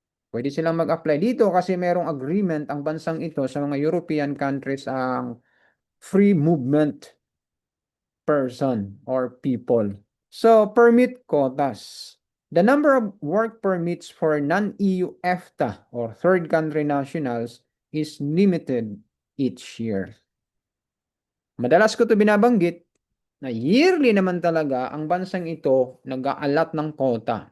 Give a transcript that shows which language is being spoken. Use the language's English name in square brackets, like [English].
[Filipino] Pwede silang mag-apply dito kasi merong agreement ang bansang ito sa mga European countries ang [English] free movement person or people. So, permit quotas. The number of work permits for non-EU EFTA or third country nationals is limited each year. [Filipino] Madalas ko ito binabanggit na yearly naman talaga ang bansang ito nag-aalat ng quota.